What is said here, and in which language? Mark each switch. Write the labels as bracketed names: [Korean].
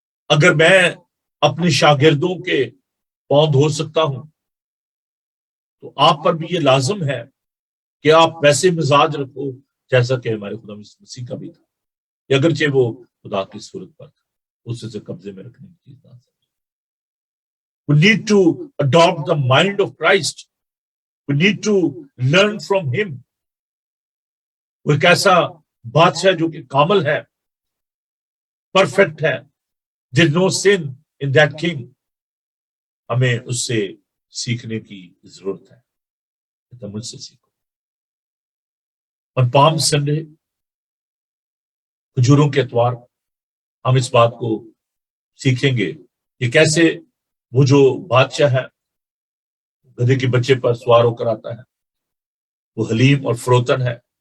[Urdu] اگر میں اپنے شاگردوں کے پاؤں دھو سکتا ہوں تو آپ پر بھی یہ لازم ہے کہ آپ ویسے مزاج رکھو جیسا کہ ہمارے خدا مسیح کا بھی تھا, کہ اگرچہ وہ خدا کی صورت پر تھا, اس سے قبضے میں رکھنے کی چیز نہ سمجھے. [English] We need to adopt the mind of Christ. We need to learn from him. [Urdu] وہ ایک ایسا بادشاہ جو کہ کامل ہے, پرفیکٹ ہے. [English] There's no sin in that king. [Urdu] ہمیں اس سے سیکھنے کی ضرورت ہے. تم مجھ سے سیکھو. اور پام سنڈے, کھجوروں کے اتوار, ہم اس بات کو سیکھیں گے کہ کیسے وہ جو بادشاہ ہے گدھے کے بچے پر سوار ہو کر آتا ہے, وہ حلیم اور فروتن ہے.